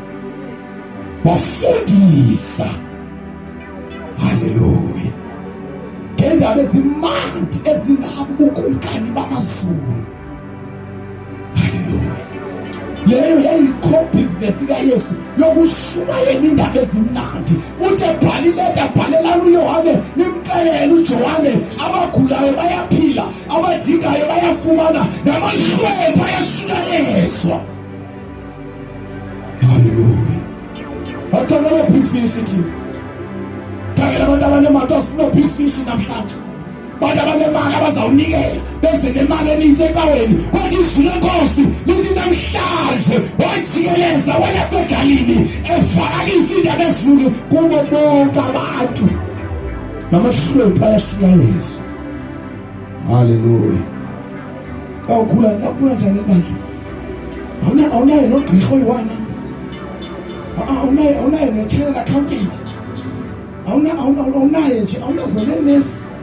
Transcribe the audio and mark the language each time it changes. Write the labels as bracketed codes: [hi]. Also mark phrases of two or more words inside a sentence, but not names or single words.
[xh] wafundisa haleluya ngendaba ezimandi ezingabukumkani bamazulu haleluya leyo yayiyi-co-business kaYesu yokushumayela indaba ezimnandi uthi ebhalela uYohane nimxelele uJohane abagulayo bayaphila abadingayo bayafumana namahlwempu ayashunyayezwa haleluya asikhangela [en] big fish [xh] thina khangela abantu abanemali asifuna [en] big fish [xh] namhlanje bantu abanemali abazawunikela beze nemali eninzi ecaweni kodwa izulu lenkosi lithi namhlanje wajikeleza welaseGalili evakalisa indaba ezulu kubo bonke abantu namahlwempu ayashunyayezwa haleluya nakhula njani ebandla awunayo nogqirha oyi-1 awunayo ne- [en] channel accountant [xh] awunayo nje awunazo nenesi